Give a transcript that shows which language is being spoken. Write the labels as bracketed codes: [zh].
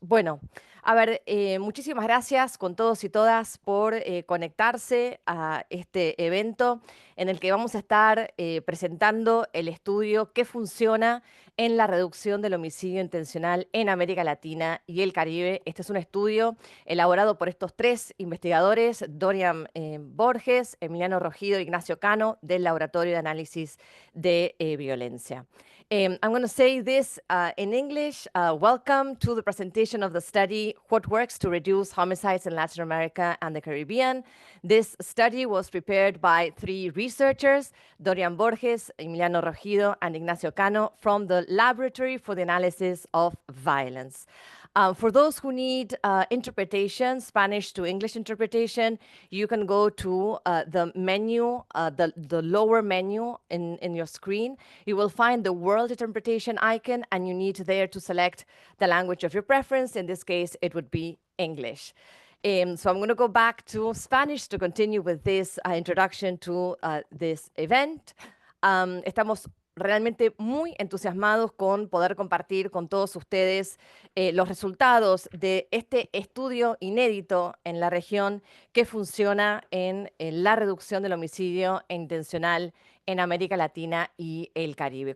[es] Bueno, a ver, muchísimas gracias con todos y todas por conectarse a este evento en el que vamos a estar presentando el estudio que funciona en la reducción del homicidio intencional en América Latina y el Caribe. Este es un estudio elaborado por estos tres investigadores, Dorian Borges, Emiliano Rogido e Ignacio Cano, del Laboratorio de Análisis de Violencia. [en] I'm going to say this in English. Welcome to the presentation of the study, What Works to Reduce Homicides in Latin America and the Caribbean. This study was prepared by three researchers, Dorian Borges, Emiliano Rogido, and Ignacio Cano, from the Laboratory for the Analysis of Violence. For those who need interpretation, Spanish to English interpretation, you can go to the menu, the lower menu in your screen. You will find the world interpretation icon, and you need there to select the language of your preference. In this case, it would be English. So I'm going to go back to Spanish to continue with this introduction to this event. [es] Estamos realmente muy entusiasmados con poder compartir con todos ustedes los resultados de este estudio inédito en la región que funciona en la reducción del homicidio intencional en América Latina y el Caribe.